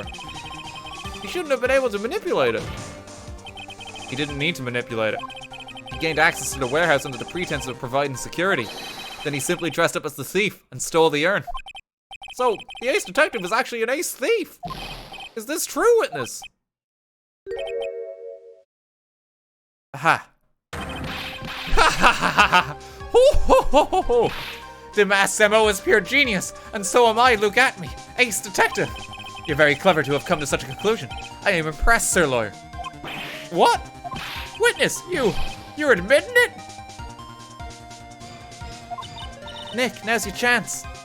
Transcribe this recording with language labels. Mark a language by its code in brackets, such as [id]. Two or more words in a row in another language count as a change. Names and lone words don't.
[en] He shouldn't have been able to manipulate it. He didn't need to manipulate it. He gained access to the warehouse under the pretense of providing security. Then he simply dressed up as the thief and stole the urn. So, the ace detective is actually an ace thief. Is this true, witness? Aha. Ha ha ha ha! Ho ho ho ho ho! Damask's MO is pure genius, and so am I, Luke Atme, ace detective. You're very clever to have come to such a conclusion. I am impressed, Sir Lawyer. What? Witness, you're admitting it? Nick, now's your chance.